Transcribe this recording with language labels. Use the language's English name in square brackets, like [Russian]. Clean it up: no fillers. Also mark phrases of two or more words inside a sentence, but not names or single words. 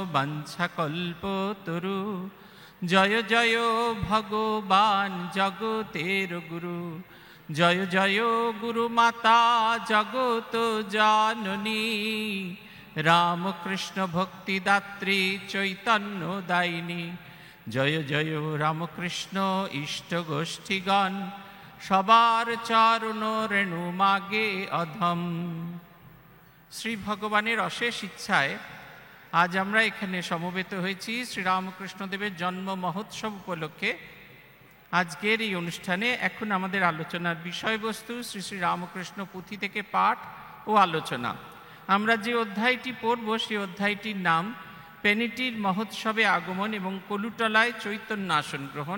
[Bangla] বংশকল্পতরু জয় জয় ভগবান্ জগতের গুরু জয় জয় গুরুমাতা জগত জননী রামকৃষ্ণ ভক্তিদাত্রী চৈতন্যদায়িনী জয় জয় রামকৃষ্ণ ইষ্টগোষ্ঠীগণ সবার চরণ রেণু মাগে অধম। শ্রী ভগবানের অশেষ ইচ্ছায় আজ আমরা এখানে সমবেত হয়েছি শ্রীরামকৃষ্ণদেবের জন্ম মহোৎসব উপলক্ষে। আজকের এই অনুষ্ঠানে এখন আমাদের আলোচনার বিষয়বস্তু শ্রী শ্রী রামকৃষ্ণ পুঁথি থেকে পাঠ ও আলোচনা। আমরা যে অধ্যায়টি পড়ব সেই অধ্যায়টির নাম পেনিটির মহোৎসবে আগমন এবং কলুটলায় চৈতন্য আসন গ্রহণ।